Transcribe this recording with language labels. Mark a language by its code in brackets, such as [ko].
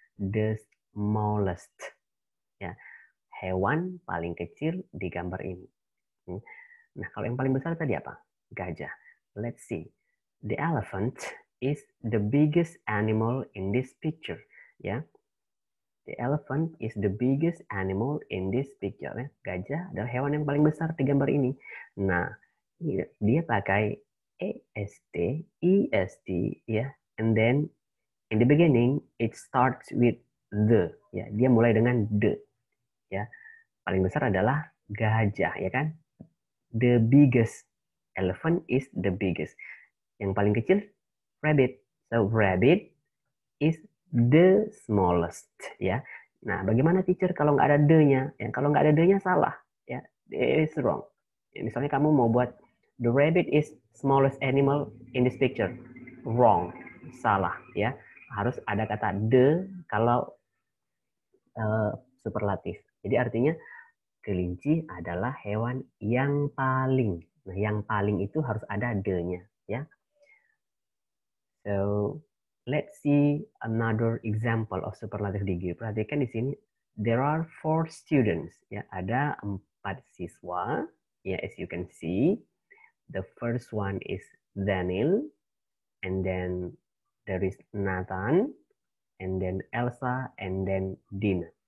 [en] The smallest, [id] ya. Hewan paling kecil di gambar ini. Nah, kalau yang paling besar tadi apa? Gajah. [en] Let's see. The elephant is the biggest animal in this picture, ya. The elephant is the biggest animal in this picture. [id] Ya. Gajah adalah hewan yang paling besar di gambar ini. Nah, dia pakai est, est, ya, [en] and then in the beginning it starts with the, ya. [id] Dia mulai dengan the, ya. Paling besar adalah gajah, ya kan? [en] The biggest elephant is the biggest. [id] Yang paling kecil [en] rabbit. So rabbit is the smallest, ya. [id] Nah, bagaimana teacher kalau nggak ada the-nya? Ya, kalau nggak ada the-nya salah, ya. [en] It is wrong. [id] Misalnya kamu mau buat [en] the rabbit is smallest animal in this picture. Wrong. [id] Salah, ya. Harus ada kata the kalau superlatif. Jadi artinya kelinci adalah hewan yang paling. Nah, yang paling itu harus ada the-nya, ya. [en] So, let's see another example of superlative degree. [id] Perhatikan di sini, [en] there are 4 students. [id] Ya, ada 4 siswa. [en] Ya, as you can see, the first one is Daniel, and then there is Nathan, and then Elsa, and then Dina.